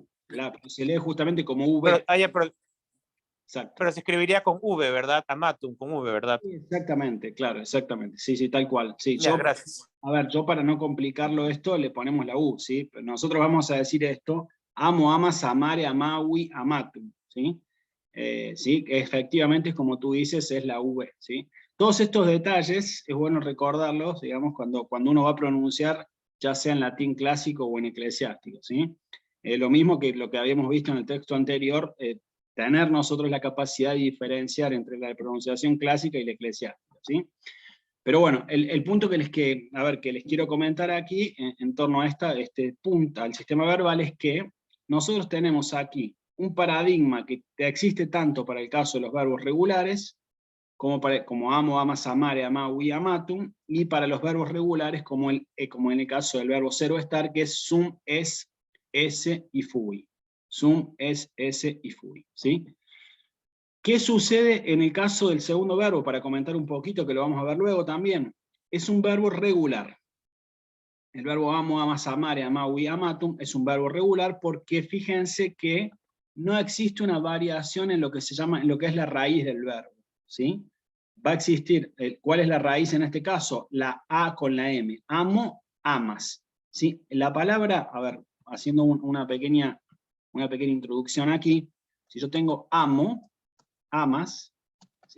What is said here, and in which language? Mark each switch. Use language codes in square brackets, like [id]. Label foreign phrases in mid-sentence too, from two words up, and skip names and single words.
[es] Se lee justamente como V. Pero Exacto. se escribiría con V, ¿verdad? Amatum, con V, ¿verdad? Sí, exactamente, claro, exactamente. Sí, sí, tal cual. Sí, Ya, gracias. a ver, yo para no complicarlo esto le ponemos la U, ¿sí? Pero nosotros vamos a decir esto: amo, [la] amas, amare, amawi, amatum, [es] ¿sí? Sí, que efectivamente, como tú dices, es la V, ¿sí? Todos estos detalles es bueno recordarlos, digamos, cuando uno va a pronunciar, ya sea en latín clásico o en eclesiástico, ¿sí? Lo mismo que lo que habíamos visto en el texto anterior, tener nosotros la capacidad de diferenciar entre la pronunciación clásica y la eclesiástica, ¿sí? Pero bueno, el punto que les quiero comentar aquí en torno a este punto, al sistema verbal, es que nosotros tenemos aquí un paradigma que existe tanto para el caso de los verbos regulares, como amo, [la] amas, amare, amawi, amatum, [es] y para los verbos regulares, como en el caso del verbo ser o estar, que es [la] sum, es, ese y fui. Sum, es, ese y fui, ¿sí? [es] ¿Qué sucede en el caso del segundo verbo? Para comentar un poquito, que lo vamos a ver luego también. Es un verbo regular. El verbo amo, [la] amas, amare, amawi, amatum [es] es un verbo regular porque fíjense que no existe una variación en lo que es la raíz del verbo, ¿sí? Va a existir, ¿cuál es la raíz en este caso? La A con la M. [la] Amo, amas, [es] ¿sí? La palabra, a ver, haciendo una pequeña introducción aquí, si yo tengo [la] amo, amas, [es] ¿sí?